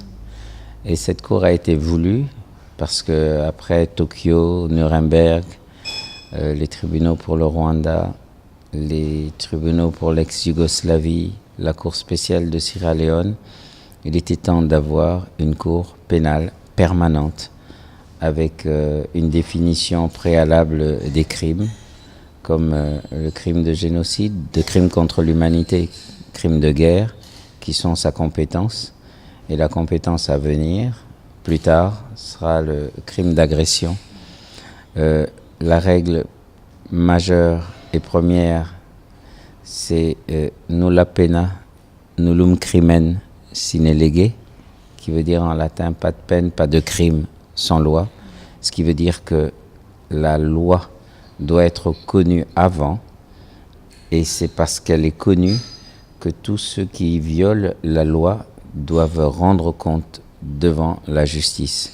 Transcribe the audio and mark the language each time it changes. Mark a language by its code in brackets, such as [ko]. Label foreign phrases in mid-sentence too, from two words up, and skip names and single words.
[fr] Et cette cour a été voulue parce que après Tokyo, Nuremberg, les tribunaux pour le Rwanda, les tribunaux pour l'ex-Yougoslavie, la cour spéciale de Sierra Leone, il était temps d'avoir une cour pénale permanente avec une définition préalable des crimes, comme le crime de génocide, de crimes contre l'humanité, crimes de guerre, qui sont sa compétence. Et la compétence à venir, plus tard, sera le crime d'agression. La règle majeure et première, c'est [la] nulla pena, nullum crimen sine lege, [fr] qui veut dire en latin pas de peine, pas de crime sans loi. Ce qui veut dire que la loi doit être connue avant, et c'est parce qu'elle est connue que tous ceux qui violent la loi doivent rendre compte devant la justice.